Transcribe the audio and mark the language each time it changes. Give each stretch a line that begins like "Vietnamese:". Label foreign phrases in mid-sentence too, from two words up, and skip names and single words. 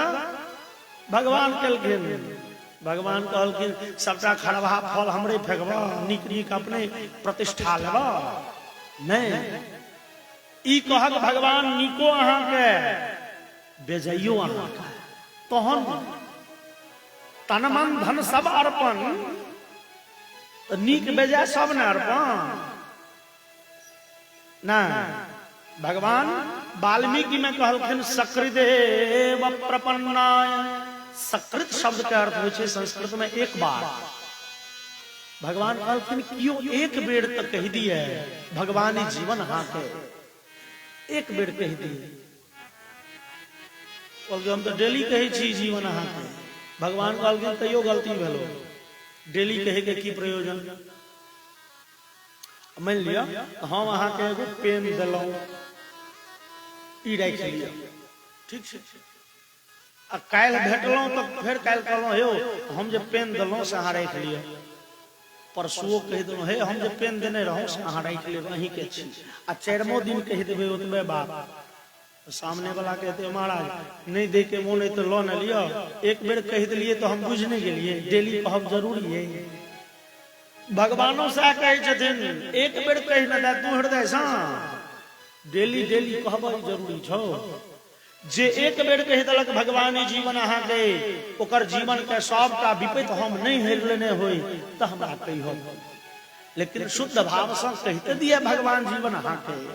Maithili: भगवान केलखिन, भगवान कहलखिन सबटा खरबा फल हमरे फेंकबा, नीक नीक अपने प्रतिष्ठा लेबा नहीं, ई कहक भगवान नीको अहाँ के बेजइयो अहाँ के, तहन तन मन धन सब अर्पण, नीक बेजा सब ने अर्पण ना। भगवान वाल्मीकि में कहलखिन
Sanskrit: सकृदेव प्रपन्नाय,
Maithili: सकृत शब्द के अर्थ होय छै संस्कृत में एक बार, भगवान कहलखिन कियो एक बेर तक कह दिए भगवान जीवन अहाँ के, एक बेर कह दिए, हम तो डेली कहे छी जीवन अहाँ के, भगवान कहलखिन तैयो गलती भेलो, डेली कहे के की प्रयोजन, मान लिया हम अहाँ के एगो पेन दिलौं ई राखि लिया ठीक छै, आ काल्हि भेटलौं तो फिर काल्हि कहलौं हे हम जे पेन दिलौं से अहाँ राखि लिया, परसुओ कह देलौं हे हम जे पेन देने रहौं से अहाँ राखि लेब अहीं के छी, आ 4मो दिन कह देबै ओतबे बात, सामने वाला कहते महाराज नहीं दे के मोन है तो लो न लियो, एक बेर कह दिलिए तो हम बुझ नहीं गेलिए, डेली कहब जरूरी है, भगवानो से कहे छथिन एक बेर कह न दे तू हृदय सा, डेली डेली कहब जरूरी छौ, जे एक बेर कह देलक भगवान जीवन अहाँ के, ओकर जीवन के सबटा विपत्ति हम नहीं हेर लेने होई त हमरा कहियो, लेकिन शुद्ध भाव से कहते दिए भगवान जीवन अहाँ के।